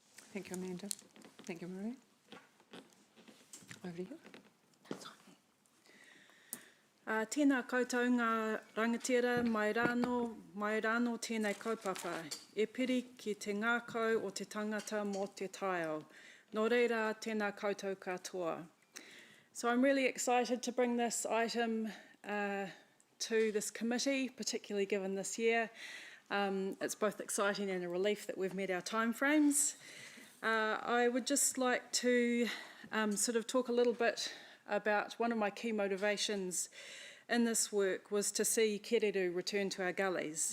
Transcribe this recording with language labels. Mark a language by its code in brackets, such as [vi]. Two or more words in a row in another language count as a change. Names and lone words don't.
[en] Thank you, Amanda. Thank you, Maria. Over to you. [mi] Tēnā koutou ngā rangatira mai rāno tēnei kaupapa. E piri ki te ngākau o te tangata mō te taiao. Nō reira, tēnā koutou katoa. [en] So I'm really excited to bring this item to this committee, particularly given this year. It's both exciting and a relief that we've met our timeframes. I would just like to sort of talk a little bit about one of my key motivations in this work was to see kereru return to our gullies.